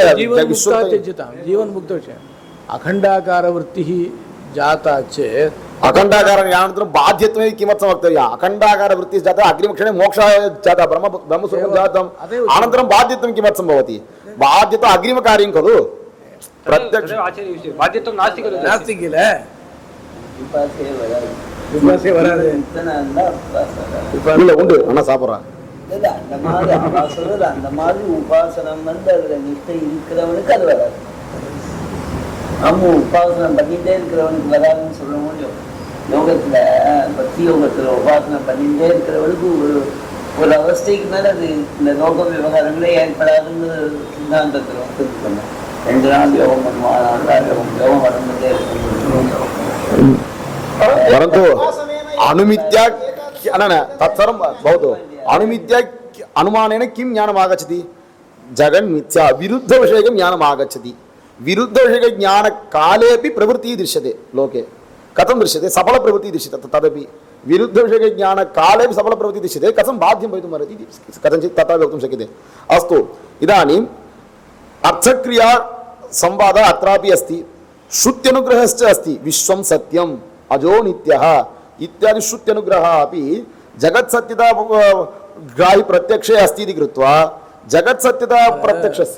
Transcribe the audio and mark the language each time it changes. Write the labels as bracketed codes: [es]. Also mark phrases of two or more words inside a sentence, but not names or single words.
[sa] जीवन्मुक्तः त्यज्यतां जीवन्मुक्तविषयः अखण्डाकारवृत्तिः जाता चेत् अखण्डाकारज्ञानानन्तरं बाध्यत्वमेव किमर्थं वक्तव्यम् अखण्डाकारवृत्तिः जाता अग्रिमक्षणे मोक्षः जातः ब्रह्मस्वरूपं जातम् अनन्तरं बाध्यत्वं किमर्थं भवति बाध्यता अग्रिमकार्यं खलु प्रत्यक्ष बाध्यत्वं नास्ति खलु नास्ति किल [ta] விபாசே வராது இல்ல உண்டு ஆனா சாப்பிட்றான் அந்த மாதிரி சொல்றது அந்த மாதிரி உபாசனம் அதுல நிஷ்டை இருக்கிறவனுக்கு அது வராது நம்ம உபாசனம் பண்ணிட்டே இருக்கிறவனுக்கு வராதுன்னு சொல்ல முடியும் யோகத்துல பக்தி யோகத்துல உபாசனம் பண்ணிட்டே இருக்கிறவனுக்கு ஒரு அவஸ்தைக்கு மேல அது இந்த லோக விவகாரங்களே ஏற்படாதுன்னு சித்தாந்தத்துல வந்து சொன்னேன் 2 நாள் யோகம் பண்ணுவான் 4 நாள் யோகம் வளர்ந்துட்டே இருக்கும் [sa] परंतु अनुमित्या तत्सर्वं भवतु अनुमित्या अनुमानेन किं ज्ञानम् आगच्छति जगन्मिथ्या विरुद्धविषयकं ज्ञानम् आगच्छति विरुद्धविषयकज्ञानकालेपि प्रवृत्तिः दृश्यते लोके कथं दृश्यते सफलप्रवृत्तिः दृश्यते तदपि विरुद्धविषयकज्ञानकालेपि सफलप्रवृत्तिः दृश्यते कथं बाध्यं भवितुम् अर्हति कथञ्चित् तथा वक्तुं शक्यते अस्तु इदानीम् अर्थक्रिया संवादः अत्रापि अस्ति श्रुत्यनुग्रहश्च अस्ति विश्वं सत्यम् अजो नित्यः इत्यादि श्रुत्यनुग्रहः अपि जगत्सत्यता ग्राहि प्रत्यक्षे अस्ति इति कृत्वा जगत्सत्यता प्रत्यक्षस्य